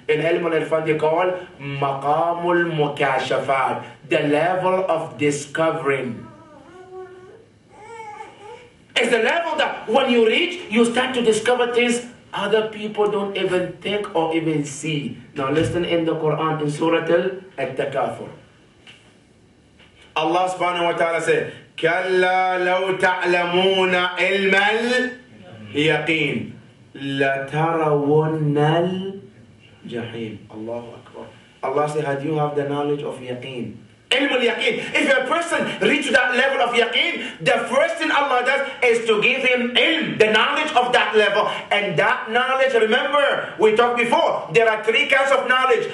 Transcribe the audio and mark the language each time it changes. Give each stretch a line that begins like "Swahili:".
English: In Ilm al-Irfan they call maqamul mukashafat, the level of discovering. It's the level that when you reach, you start to discover things other people don't even think or even see. Now listen in the Quran in Surah Al-Takafur. Allah subhanahu wa ta'ala said,
Arabic: كَلَّا لَوْ تَعْلَمُونَ عِلْمَ الْيَقِينِ لَتَرَوُنَّ الْجَحِيمِ.
English: Allahu Akbar. Allah said, had you have the knowledge of yaqeen, ilm al-yaqeen. If a person reaches that level of yaqeen, the first thing Allah does is to give him ilm, the knowledge of that level. And that knowledge, remember, we talked before, there are 3 kinds of knowledge.